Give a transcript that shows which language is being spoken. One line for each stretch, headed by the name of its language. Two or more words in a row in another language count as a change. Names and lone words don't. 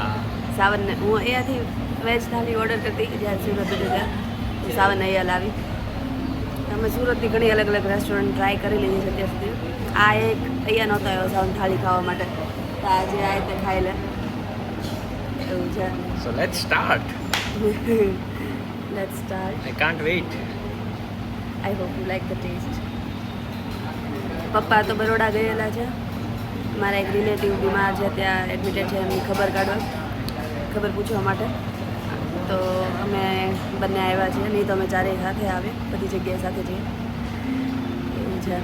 Gujarati: સાવનને હું અહીંયાથી વેજ થાળી ઓર્ડર કરતી જ્યારે સુરત હતી ત્યાં. હું સાવન અહીંયા લાવી. અમે સુરતની ઘણી અલગ અલગ રેસ્ટોરન્ટ ટ્રાય કરી લીધી છે અત્યાર સુધી. આ એક અહીંયા નહોતો આવ્યો સાવન થાળી ખાવા માટે, તો આજે આ રીતે ખાઈ લે એવું છે.
English: So let's start. Let's start. I can't wait. I hope you like the taste.
Gujarati: પપ્પા તો બરોડા ગયેલા છે. મારા એક રિલેટિવ બીમાર છે, ત્યાં એડમિટેડ છે, એમની ખબર પૂછવા માટે. તો અમે બંને આવ્યા છીએ, નહીં તો અમે ચારેય સાથે આવે, બધી જગ્યાએ સાથે જઈએ એવું છે.